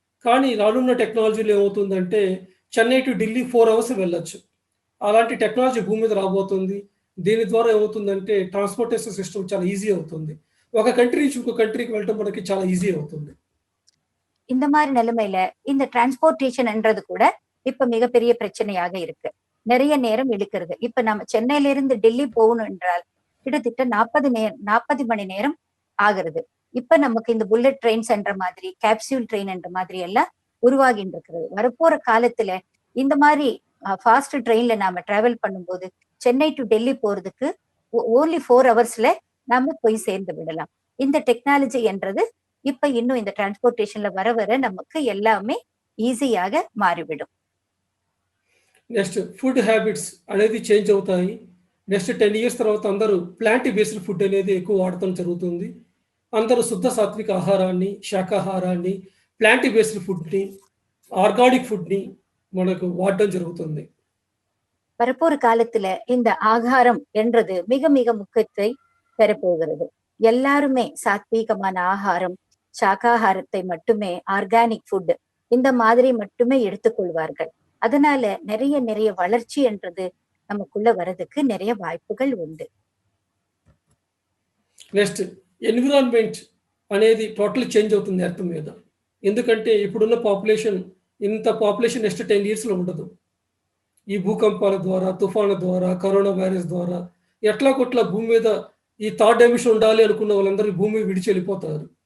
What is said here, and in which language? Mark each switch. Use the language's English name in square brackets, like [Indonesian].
[Telugu] కానీ రానున్న టెక్నాలజీలో ఏమవుతుందంటే చెన్నై టు ఢిల్లీ 4 అవర్స్ వెళ్ళొచ్చు. అలాంటి టెక్నాలజీ భూమి మీద రాబోతుంది. దీని ద్వారా ఏమవుతుందంటే ట్రాన్స్‌పోర్టేషన్ సిస్టమ్ చాలా ఈజీ అవుతుంది. ఒక కంట్రీ నుంచి ఇంకో కంట్రీకి వెళ్ళటం మనకి చాలా ఈజీ అవుతుంది. [Tamil] இந்த மாதிரி நிலைமையில இந்த டிரான்ஸ்போர்ட்டேஷன்ன்றது கூட இப்ப மிகப்பெரிய பிரச்சனையாக இருக்கு. நிறைய நேரம் இழுக்கிறது. இப்ப நம்ம சென்னையில இருந்து டெல்லி போகணும் என்றால் கிட்டத்தட்ட 40 மணி நேரம் ஆகிறது. இப்ப நமக்கு இந்த புல்லட் ட்ரெயின்ஸ் என்ற மாதிரி, கேப்சூல் ட்ரெயின் என்ற மாதிரி எல்லாம் உருவாகிட்டு இருக்கிறது. வரப்போற காலத்துல இந்த மாதிரி ஃபாஸ்ட் ட்ரெயின்ல நாம டிராவல் பண்ணும்போது சென்னை டு டெல்லி போறதுக்கு ஓன்லி 4 ஹவர்ஸ்ல நாம போய் சேர்ந்து விடலாம். இந்த டெக்னாலஜி என்றது இப்ப இன்னும் இந்த டிரான்ஸ்போர்ட்டேஷன்ல வர வர நமக்கு எல்லாமே ఈజీயாக మారివిடும். [Telugu] నెక్స్ట్ ఫుడ్ హ్యాబిట్స్ అనేది చేంజ్ అవుతాయి. నెక్స్ట్ 10 ఇయర్స్ తర్వాత అందరూ ప్లాంట్ బేస్డ్ ఫుడ్ అనేది ఎక్కువ వాడటం జరుగుతుంది. అందరూ శుద్ధ సాత్విక ఆహారాన్ని, శాకాహారాన్ని, ప్లాంట్ బేస్డ్ ఫుడ్‌ని, ఆర్గానిక్ ఫుడ్‌ని మనకు వాడటం జరుగుతుంది. [Tamil] வரப்போற காலத்துல இந்த ஆகாரம் என்றது மிக மிக முக்கியத்தை பெறப்போகிறது. எல்லாருமே சாத்வீகமான ஆகாரம், சாகாகாரத்தை மட்டுமே, ஆர்கானிக் ஃபுட் இந்த மாதிரி மட்டுமே எடுத்துக்கொள்வார்கள். அதனால நிறைய நிறைய வளர்ச்சி என்றது நமக்குள்ள வரதுக்கு நிறைய வாய்ப்புகள் உண்டு. [Telugu] నెక్స్ట్ ఎన్విరాన్మెంట్ అనేది టోటల్ చేంజ్ అవుతుంది ఎర్త్ మీద. ఎందుకంటే ఇప్పుడున్న పాపులేషన్ ఇంత పాపులేషన్ నెక్స్ట్ 10 ఇయర్స్‌లో ఉండదు. ఈ భూకంపాల ద్వారా, తుఫాన్ల ద్వారా, కరోనా వైరస్ ద్వారా ఎట్లాగొట్లా భూమి మీద ఈ థర్డ్ డైమెన్షన్ ఉండాలి అనుకున్న వాళ్ళందరూ భూమి విడిచి వెళ్ళిపోతారు.